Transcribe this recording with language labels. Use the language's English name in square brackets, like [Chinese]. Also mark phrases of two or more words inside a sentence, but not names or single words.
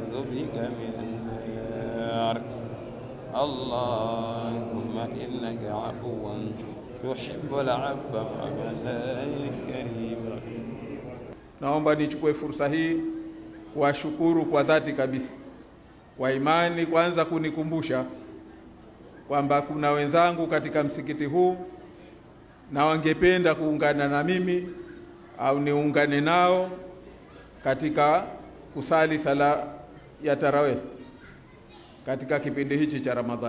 [Arabic] بك من النار. اللهم إنك عفو تحب العفو فاعف عنا كريم. [Swahili] Naomba nichukue fursa hii kuwashukuru kwa dhati kabisa kwa imani kwanza kunikumbusha kwamba kuna wenzangu katika msikiti huu na wangependa kuungana na mimi au niungane nao katika kusali sala ya tarawih katika kipindi hichi cha Ramadhani.